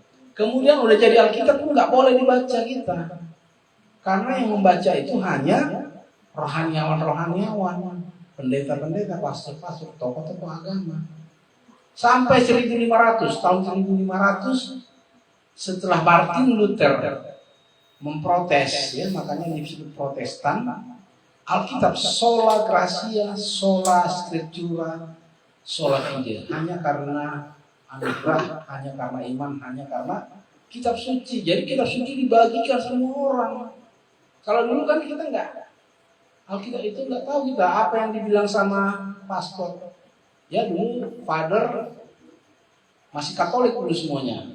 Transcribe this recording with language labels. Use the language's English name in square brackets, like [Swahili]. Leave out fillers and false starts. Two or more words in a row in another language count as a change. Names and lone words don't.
[Indonesian] Kemudian udah jadi Alkitab pun nggak boleh dibaca kita, karena yang membaca itu hanya rohaniawan, pendeta-pendeta, pastor-pastor, tokoh-tokoh agama. Sampai 1500, tahun 1500 setelah Martin Luther memprotes, ya, makanya disebut Protestan. [Latin] Alkitab sola gratia, sola scriptura, sola fide, [Indonesian] hanya karena anugerah, hanya karena iman, hanya karena kitab suci. Jadi kitab suci dibagikan semua orang. Kalau dulu kan kita enggak, Alkitab itu enggak tahu kita apa yang dibilang sama pastor. Ya dulu father masih Katolik dulu semuanya.